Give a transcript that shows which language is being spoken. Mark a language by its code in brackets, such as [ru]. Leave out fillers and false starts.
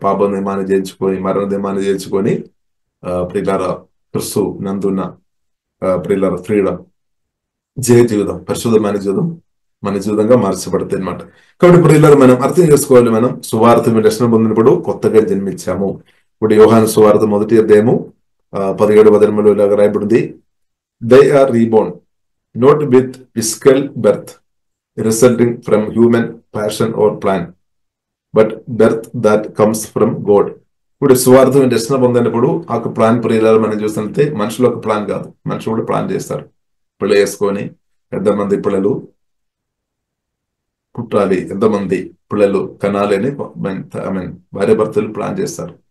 [te] పాప నియమాన్ని జయించుకొని, మరణ నియమాన్ని జయించుకొని ప్రియులార క్రీస్తు నందున్న ప్రియులార ఫ్రీడమ్, జయ జీవితం, పరిశుద్ధమైన జీవితం మన జీవితంగా మార్చబడుతుంది అనమాట. కాబట్టి ప్రియులారా మనం అర్థం చేసుకోవాలి, మనం సువార్త రక్షణ పొందినప్పుడు కొత్తగా జన్మించాము. ఇప్పుడు యోహాను సువార్త 1వ అధ్యాయము 17వ వచనంలో ఇలాగ రాయబడింది, [en] They are reborn not with physical birth resulting from human passion or plan, but birth that comes from God. [te] ఇప్పుడు సువార్థం రక్షణ పొందినప్పుడు ఆ ప్లాన్ ప్రియులారా మనం చూస్తుంటే మనుషులు ఒక ప్లాన్ కాదు, మనుషులు కూడా ప్లాన్ చేస్తారు. పిల్లలు వేసుకొని ఎంతమంది పిల్లలు పుట్టాలి, ఎంతమంది పిల్లలు కనాలి అని భార్య భర్తలు ప్లాన్ చేస్తారు.